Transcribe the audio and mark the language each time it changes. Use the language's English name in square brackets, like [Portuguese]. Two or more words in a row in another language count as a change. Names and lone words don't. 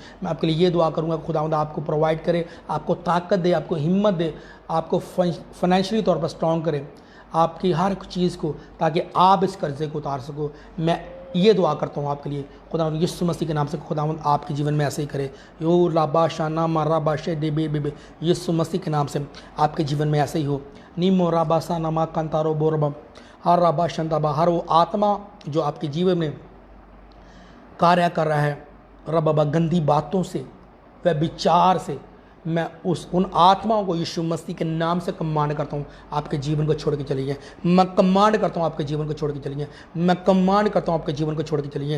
[Hindi] मैं आपके लिए ये दुआ करूँगा, खुदावंद आपको प्रोवाइड करे, आपको ताकत दे, आपको हिम्मत दे, आपको फाइनेंशियली तौर पर स्ट्रॉन्ग करे, आपकी हर चीज़ को, ताकि आप इस कर्ज़े को उतार सको। मैं ये दुआ करता हूँ आपके लिए, खुदावंद यीशु मसीह के नाम से। खुदावंद आपके जीवन में ऐसे ही करे। यो लाबा शाना मारा बाशे डेबे बेबे, यीशु मसीह के नाम से आपके जीवन में ऐसे ही हो। नीमो राबासा नमा कंतारो बोरबम, हर राबा शंताबा, हर वो आत्मा जो आपके जीवन में कार्य कर रहा है रबाबा, गंदी बातों से, वह विचार से, मैं उन आत्माओं को यीशु मसीह के नाम से कमांड करता हूँ, आपके जीवन को छोड़ के चलिए। मैं कमांड करता हूँ आपके जीवन को छोड़ के चलिए। मैं कमांड करता हूँ आपके जीवन को छोड़ के चलिए।